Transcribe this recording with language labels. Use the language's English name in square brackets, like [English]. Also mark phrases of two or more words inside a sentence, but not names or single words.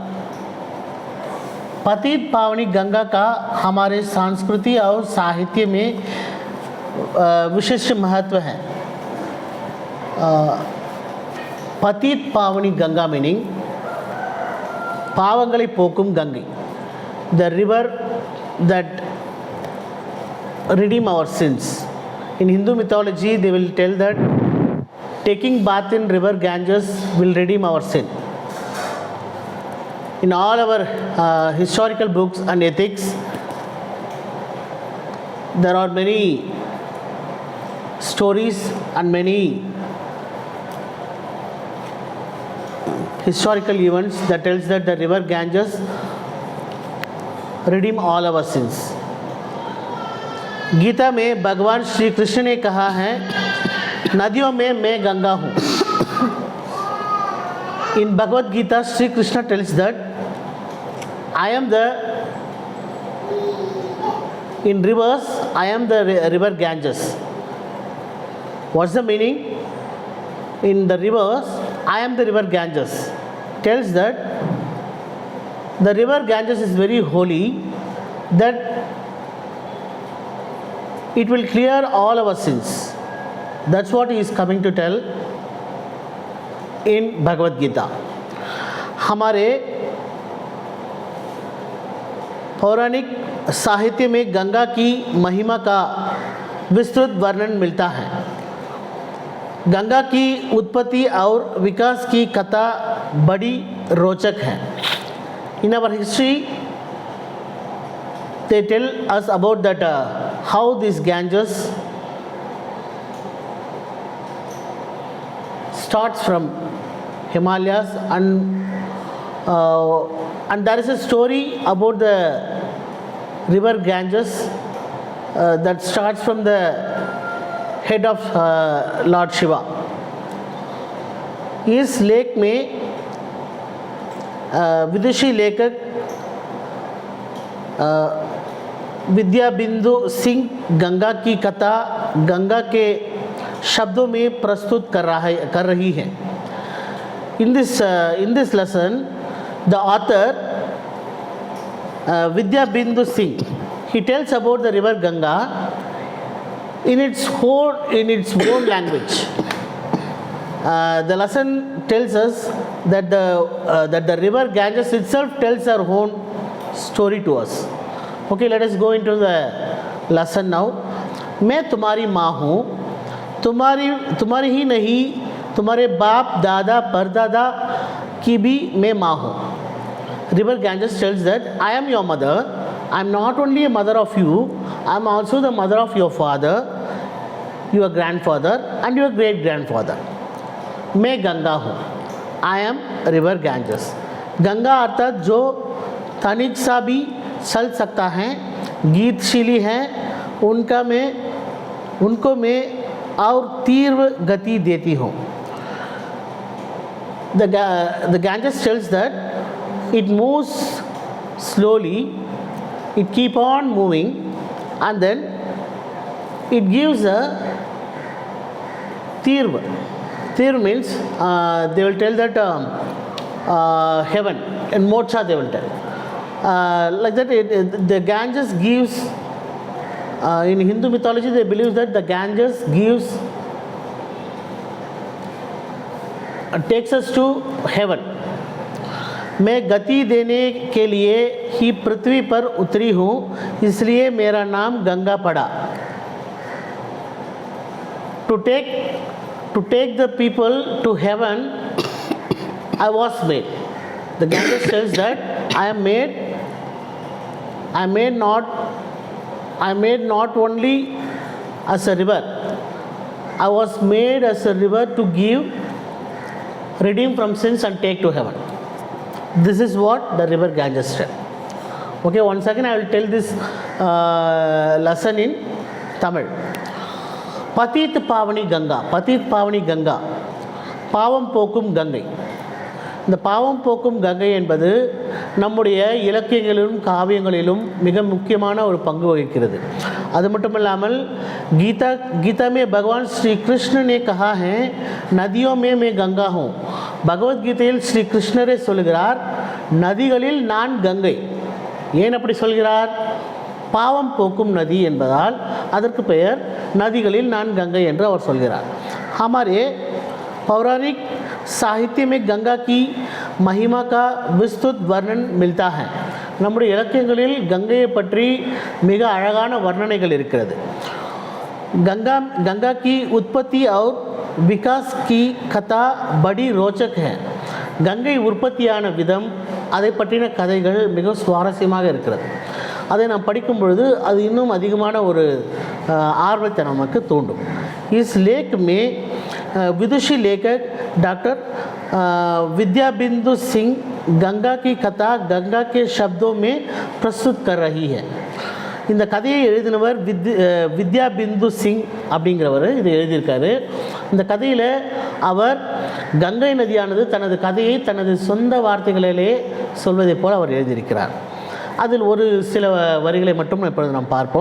[Hindi] पतित पावनी गंगा का हमारे संस्कृति और साहित्य में विशिष्ट महत्व है। पतित पावनी गंगा मीनिंग [Tamil] பாவங்களை போக்கும் கங்கை, [English] the river that redeem our sins. In Hindu mythology they will tell that taking bath in river Ganges will redeem our sin. In all our historical books and ethics there are many stories and many historical events that tells that the river Ganges redeem all our sins. [Hindi] गीता में भगवान श्री कृष्ण ने कहा है नदियों में मैं गंगा हूँ। [English] In Bhagavad Gita Sri Krishna tells that I am the in rivers I am the river Ganges. What's the meaning? In the rivers I am the river Ganges. Tells that the river Ganges is very holy, that it will clear all our sins. That's what he is coming to tell in Bhagavad Gita. [Hindi] हमारे पौराणिक साहित्य में गंगा की महिमा का विस्तृत वर्णन मिलता है। गंगा की उत्पत्ति और विकास की कथा बड़ी रोचक है। [English] In our history, they tell us about that how this Ganges starts from Himalayas and there is a story about the river Ganges that starts from the head of Lord Shiva. [Hindi] इस लेक में विदेशी लेखक विद्या बिंदु सिंह गंगा की कथा गंगा के शब्दों में प्रस्तुत कर रही है। [English] In this lesson, the author Vidya Bindu Singh, he tells about the river Ganga in its own language. The lesson tells us that the river Ganges itself tells our own story to us. Okay, let us go into the lesson now. [Hindi] मैं तुम्हारी माँ हूँ, तुम्हारी ही नहीं, तुम्हारे बाप दादा परदादा की भी मैं माँ हूँ. [English] River Ganges tells that I am your mother. I am not only a mother of you, I am also the mother of your father, your grandfather and your great grandfather. [Hindi] मैं गंगा हूँ. [English] I am river Ganges. [Hindi] गंगा अर्थात जो तनिक सा भी चल सकता है, गीतशीली है, उनको मैं और तीव्र गति देती हूँ. [English] The Ganges tells that it moves slowly, it keep on moving and then it gives a tirva. Tirva means they will tell that heaven and moksha they will tell. Like that the Ganges gives, in Hindu mythology they believe that the Ganges gives, takes us to heaven. [Hindi] मैं गति देने के लिए ही पृथ्वी पर उतरी हूँ, इसलिए मेरा नाम गंगा पड़ा. [English] To take the people to heaven, I was made. The Ganges says that I made not only as a river, I was made as a river to give, redeem from sins and take to heaven. This is what the river Ganges said. Okay, once again I will tell this lesson in Tamil. [Hindi] पतित पावनी गंगा [Tamil] பாவம் போக்கும் கங்கை. இந்த பாவம் போக்கும் கங்கை என்பது நம்முடைய இலக்கியங்களிலும் காவியங்களிலும் மிக முக்கியமான ஒரு பங்கு வகிக்கிறது. அது மட்டும் இல்லாமல் [Hindi] गीता में भगवान श्री कृष्ण ने कहा है नदियों में मैं गंगा हूँ. [Tamil] பகவத்கீதையில் ஸ்ரீ கிருஷ்ணரே சொல்கிறார் நதிகளில் நான் கங்கை. ஏன் அப்படி சொல்கிறார்? பாவம் போக்கும் நதி என்பதால் அதற்கு பெயர் நதிகளில் நான் கங்கை என்று அவர் சொல்கிறார். [Hindi] हमारे पौराणिक साहित्य में गंगा की महिमा का विस्तृत वर्णन मिलता है. [Tamil] நம்முடைய இலக்கியங்களில் கங்கையை பற்றி மிக அழகான வர்ணனைகள் இருக்கிறது. [Hindi] गंगा की उत्पत्ति और विकास की कथा बड़ी रोचक है. [Tamil] கங்கை உற்பத்தியான விதம், அதை பற்றின கதைகள் மிக சுவாரஸ்யமாக இருக்கிறது. அதை நாம் படிக்கும் பொழுது அது இன்னும் அதிகமான ஒரு ஆர்வத்தை நமக்கு தூண்டும். [Hindi] इस लेख में विदुषी लेखक डॉक्टर विद्याबिंदु सिंह गंगा की कथा गंगा के शब्दों में प्रस्तुत कर रही है. [Tamil] இந்த கதையை எழுதினவர் வித்யாபிந்து சிங் அப்படிங்கிறவர் இதை எழுதியிருக்காரு. இந்த கதையில் அவர் கங்கை நதியானது தனது கதையை தனது சொந்த வார்த்தைகளிலே சொல்வதை போல் அவர் எழுதியிருக்கிறார். அதில் ஒரு சில வரிகளை மட்டும் இப்பொழுது நாம் பார்ப்போம்.